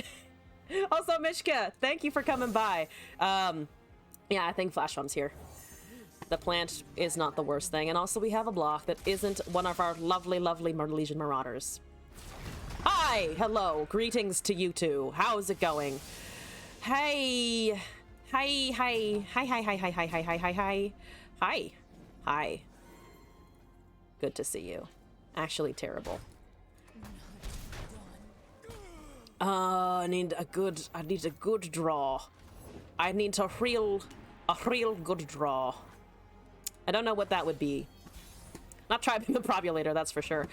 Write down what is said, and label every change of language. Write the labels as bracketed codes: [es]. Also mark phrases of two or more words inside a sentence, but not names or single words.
[en] Also, Mishka, thank you for coming by. Yeah, I think Flash Bomb's here. The plant is not the worst thing. And also we have a block that isn't one of our lovely, lovely Legion Marauders. Hi! Hello. Greetings to you two. How's it going? Hey! Hi, hi. Hi, hi, hi, hi, hi, hi, hi, hi, hi. Hi. Hi. Good to see you. Actually terrible. I need a good draw. I need a real good draw. I don't know what that would be. Not Tribing the Probulator, that's for sure.